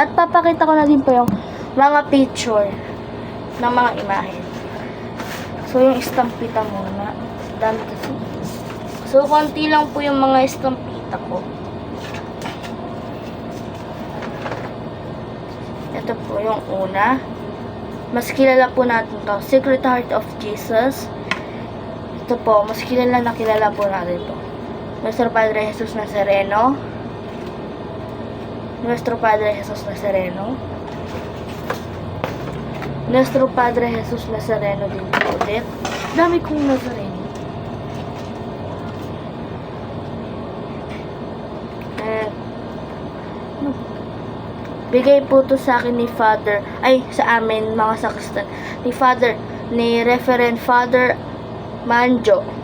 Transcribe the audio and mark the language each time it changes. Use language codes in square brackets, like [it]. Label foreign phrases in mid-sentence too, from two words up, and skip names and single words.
[tl] At papakita ko na din po yung mga picture ng mga imahe. So, yung estampita muna. Dami kasi. So, konti lang po yung mga estampita ko. Ito po yung una. Mas kilala po natin to. Sacred Heart of Jesus. Ito po, mas kilala po natin to. Nuestro Padre Jesus Nazareno. Nuestro Padre Jesus Nazareno. Nuestro Padre Jesus Nazareno din po ulit. Dami kong Nazareno. Bigay po to sa akin ni Father, sa amin mga sakristan, ni Reverend Father Manjo.